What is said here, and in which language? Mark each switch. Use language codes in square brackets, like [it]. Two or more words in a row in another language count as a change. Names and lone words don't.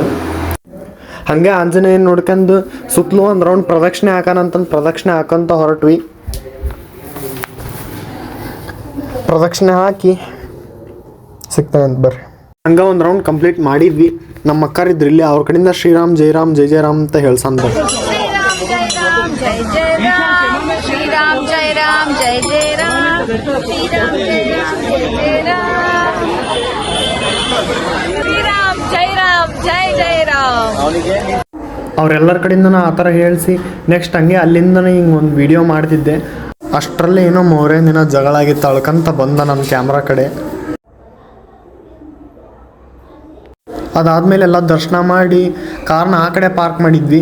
[kn] ಹಾಗೆ ಆಂಜನೇಯ ನೋಡ್ಕೊಂಡು ಸುತ್ತಲೂ ಒಂದು ರೌಂಡ್ ಪ್ರದಕ್ಷಿಣೆ ಹಾಕೋಣಂತಂದು ಪ್ರದಕ್ಷಿಣೆ ಹಾಕೊಂತ ಹೊರಟ್ವಿ. ಪ್ರದಕ್ಷಿಣೆ ಹಾಕಿ ಸಿಗ್ತಾನೆ ಅಂತ ಬರ್ರಿ. ಹಂಗೆ ಒಂದು [en] round complete [kn] ಮಾಡಿದ್ವಿ. ನಮ್ಮ ಅಕ್ಕರಿದ್ರು ಇಲ್ಲಿ, ಅವ್ರ ಕಡೆಯಿಂದ [hi] श्रीराम जय राम जय जय राम [kn] ಅಂತ ಹೇಳ್ಸಂತ. [hi] श्रीराम जय राम जय जय राम, श्रीराम जय राम जय जय राम, श्रीराम जय राम जय जय राम, श्रीराम जय राम जय जय राम. [kn] ಅವ್ರೆಲ್ಲರ ಕಡೆಯಿಂದ ಆ ಥರ ಹೇಳಿಸಿ ನೆಕ್ಸ್ಟ್ ಹಂಗೆ ಅಲ್ಲಿಂದನೇ ಹಿಂಗೆ ಒಂದು ವಿಡಿಯೋ ಮಾಡ್ತಿದ್ದೆ. ಅಷ್ಟರಲ್ಲೇ ಏನೋ ಮೂರೇ ದಿನ ಜಗಳ ಆಗಿತ್ತು. ಅಳ್ಕಂತ ಬಂದ ನನ್ನ ಕ್ಯಾಮ್ರಾ ಕಡೆ. ಅದಾದಮೇಲೆ ಎಲ್ಲ ದರ್ಶನ ಮಾಡಿ ಕಾರ್ನ ಆ ಕಡೆ ಪಾರ್ಕ್ ಮಾಡಿದ್ವಿ.